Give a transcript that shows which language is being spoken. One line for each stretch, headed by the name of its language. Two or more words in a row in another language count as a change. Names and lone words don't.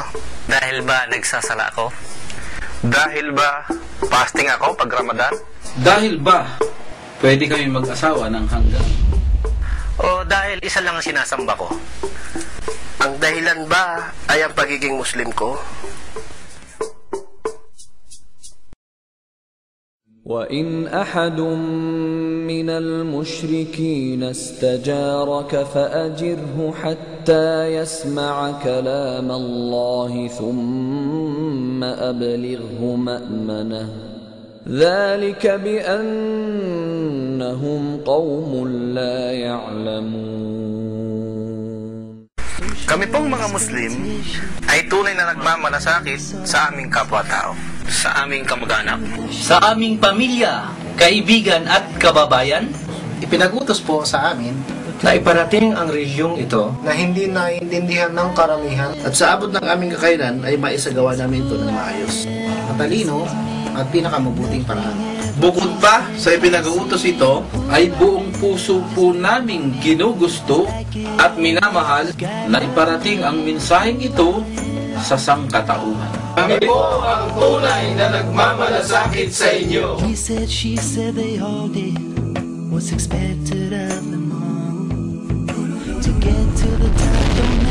Filipino: Dahil ba nagsasala ako? Dahil ba fasting ako pag Ramadan? Dahil ba pwede kami mag-asawa ng hanggang? O dahil isa lang ang sinasamba ko? Ang dahilan ba ay ang pagiging Muslim ko?
Arabic: وَإِنْ أَحَدٌ مِّنَ الْمُشْرِكِينَ اسْتَجَارَكَ فَأَجِرْهُ حَتَّى يَسْمَعَ كَلَامَ اللَّهِ ثُمَّ أَبْلِغْهُ مَأْمَنَهُ ذَلِكَ بِأَنَّهُمْ قَوْمٌ لَّا يَعْلَمُونَ.
Filipino: Kami pong mga Muslim ay tunay na nagmamalasakit sa aming kapwa-tao, Sa aming kamag-anak? Sa aming pamilya, kaibigan at kababayan, Ipinag-utos po sa amin na iparating ang reliyong ito na hindi naiintindihan ng karamihan at sa abot ng aming kakayanan ay maisagawa namin ito ng maayos. matalino at pinakamabuting paraan. Bukod pa sa ipinag-uutos ito, ay buong puso po naming ginugusto at minamahal na iparating ang mensaheng ito sa sangkatauhan. Kami po ang tunay na nagmamalasakit sa inyo.
English: He said, she said, they all did what's expected of them all. To get to the top.